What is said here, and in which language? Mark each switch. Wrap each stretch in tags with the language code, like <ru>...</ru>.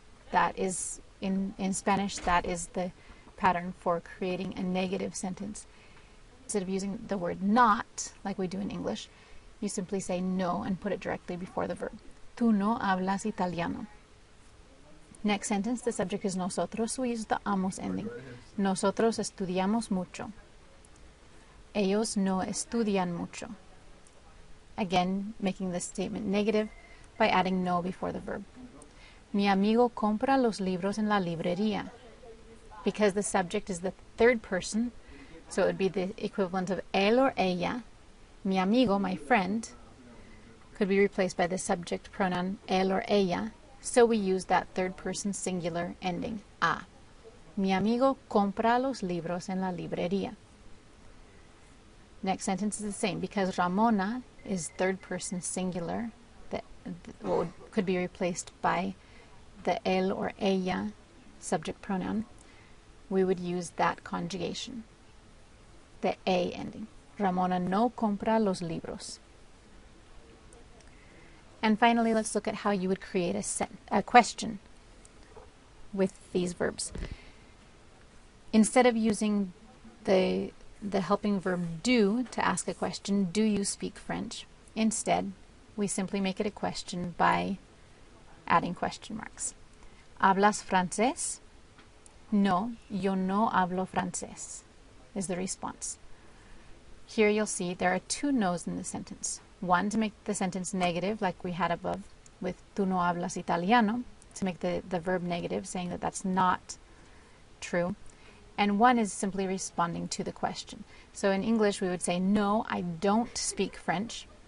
<en>That is, in Spanish, that is the pattern for creating a negative sentence. Instead of using the word not, like we do in English, you simply say no and put it directly before the verb.</en> <es>Tú no hablas italiano.</es> <en>Next sentence, the subject is nosotros, we use the amos ending.</en> <es>Nosotros estudiamos mucho. Ellos no estudian mucho.</es> <en>Again, making the statement negative by adding no before the verb.</en> <es>Mi amigo compra los libros en la librería.</es> <en>Because the subject is the third person, so it would be the equivalent of él or ella.</en> <es>Mi amigo,</es> <en>my friend, could be replaced by the subject pronoun él or ella, so we use that third person singular ending, a.</en> <es>Mi amigo compra los libros en la librería.</es> <en>Next sentence is the same. Because Ramona is third person singular, that could be replaced by the él or ella subject pronoun, we would use that conjugation, the a ending.</en> <es>Ramona no compra los libros.</es> <en>And finally, let's look at how you would create a question with these verbs. Instead of using the helping verb do to ask a question, do you speak French? Instead, we simply make it a question by adding question marks.</en> <es>¿Hablas francés? No, yo no hablo francés,</es> <en>is the response. Here you'll see there are two no's in the sentence. One to make the sentence negative, like we had above with</en> <es>tú no hablas italiano,</es> <en>to make the verb negative, saying that that's not true. And one is simply responding to the question. So in English we would say, no, I don't speak French.</en>